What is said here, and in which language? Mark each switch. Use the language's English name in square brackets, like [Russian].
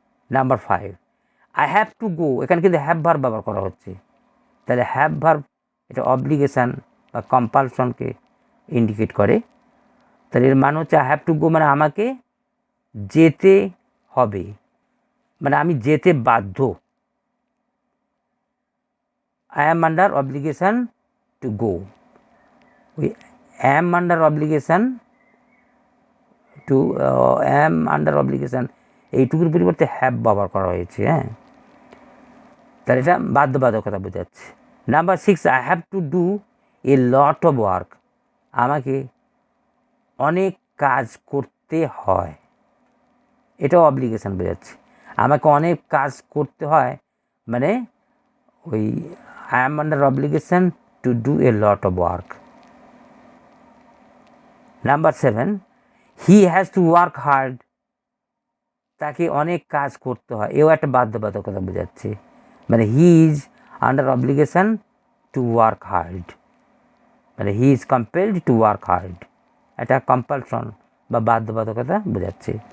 [Bangla] Number 5, [English] I have to go, [Bangla] এখানে কিন্তু have verb ব্যবহার করা হচ্ছে। তাহলে হ্যাভ ভার্ব এটা অব্লিগেশান বা কম্পালশনকে ইন্ডিকেট করে। তাহলে এর মানে হচ্ছে [English] I have to go [Bangla] মানে আমাকে যেতে হবে, মানে আমি যেতে বাধ্য। [English] I am under obligation to go. We am under obligation to am under obligation [Bangla] এইটুকুর পরিবর্তে হ্যাভ ব্যবহার করা হয়েছে। হ্যাঁ, তাহলে এটা বাধ্যবাধকতা বোঝাচ্ছে। Number 6, [English] I have to do a lot of work, [Bangla] আমাকে অনেক কাজ করতে হয়, এটাও অব্লিগেশন বোঝাচ্ছে। আমাকে অনেক কাজ করতে হয় মানে ওই [English] I am under obligation to do a lot of work. Number 7, he has to work hard, [Bangla] তাকে অনেক কাজ করতে হয়, এও একটা বাধ্যবাধকতা বোঝাচ্ছে। [English] মানে he is under obligation to work hard, মানে he is compelled to work hard, [Bangla] এটা কম্পালশন বা বাধ্যবাধকতা বোঝাচ্ছে।